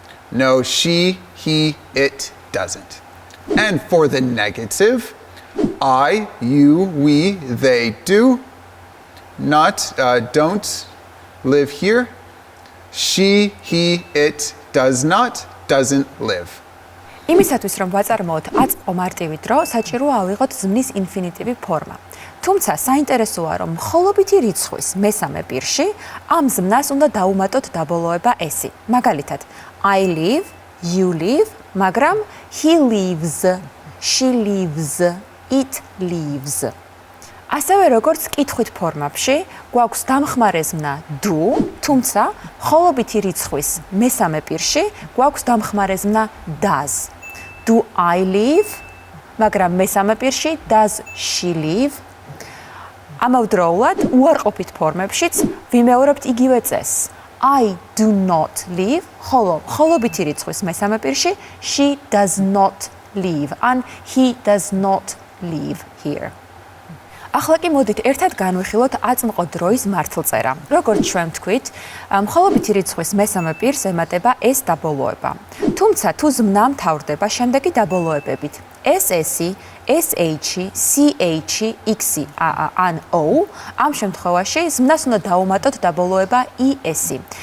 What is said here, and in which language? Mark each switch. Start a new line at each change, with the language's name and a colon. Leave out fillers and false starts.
English: No, she, he, it doesn't. And for the negative, I, you, we, they do. Not, don't live here. She, he, it does not, doesn't live.
Georgian: იმისათვის რომ ვაწარმოოთ აწმყო მარტივი დრო, საჭიროა ავიღოთ ზმნის ინფინიტივი ფორმა. თუმცა საინტერესოა რომ მხოლობითი რიცხვის მესამე პირში ამ ზმნას უნდა დაუმატოთ დაბოლოება ესი.
English: მაგალითად, I live, you live, მაგრამ he lives, she lives, it lives.
Georgian: ასევე როგორც კითხვით ფორმებში, გვაქვს დამხმარე ზმნა do, თუმცა მხოლობითი რიცხვის მესამე პირში გვაქვს დამხმარე ზმნა does.
English: Do I live?
Georgian: მაგრამ მესამე პირში
English: does she live?
Georgian: ამავდროულად უარყოფით ფორმებშიც ვიმეორებთ იგივე წესს.
English: I do not live,
Georgian: ხოლო მხოლობითი რიცხვის მესამე პირში
English: she does not live and he does not live here.
Georgian: ახლა კი მოდით ერთად განვიხილოთ აწმყო დროის მართლწერა. როგორც ჩვენ ვთქვით, მხოლობითი რიცხვის მესამე პირს ემატება ეს დაბოლოება. თუმცა თუ ზმნა მთავრდება შემდეგი დაბოლოებებით SS-ი, SH-ი, CH-ი, X-ი, ან O, ამ შემთხვევაში ზმნას უნდა დაუმატოთ დაბოლოება ES-ი.